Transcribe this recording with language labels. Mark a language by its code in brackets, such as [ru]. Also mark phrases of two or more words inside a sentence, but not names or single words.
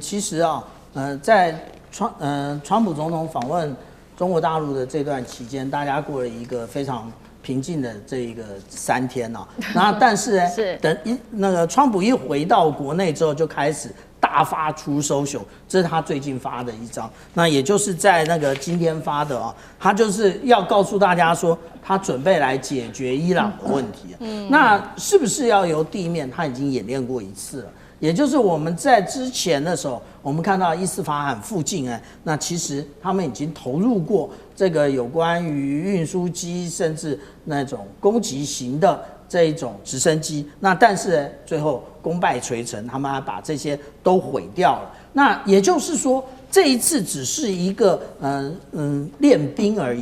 [zh] 其實啊，在川普總統訪問中國大陸的這段期間，大家過了一個非常平靜的這一個3天啊。那但是呢，等川普一回到國內之後，就開始大發出 social，這是他最近發的一張。那也就是在今天發的啊，他就是要告訴大家說，他準備來解決伊朗的問題。那是不是要由地面？他已經演練過1次了。也就是我們在之前的時候，我們看到伊斯法罕附近那其實他們已經投入過這個有關於運輸機，甚至那種攻擊型的這一種直升機。那但是最後功敗垂成，他們還把這些都毀掉了。那也就是說，這一次只是一個練兵而已。